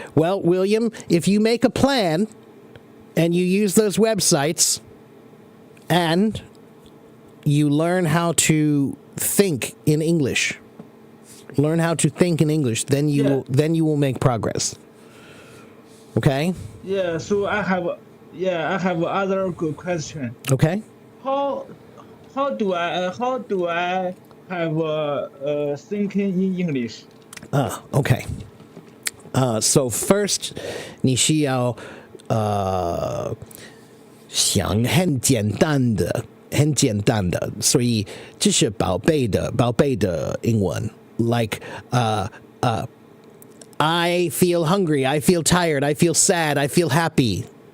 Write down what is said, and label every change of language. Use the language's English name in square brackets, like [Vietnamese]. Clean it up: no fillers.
[English] Well, William, if you make a plan and you use those websites and you learn how to think in English, then you will make progress. Okay? Yeah. So I have other good question. Okay? How do I have thinking in English? Okay. So first, [Chinese] 你需要想很简单的，所以这是宝贝的英文。 [English] Like, I feel hungry, I feel tired, I feel sad, I feel happy.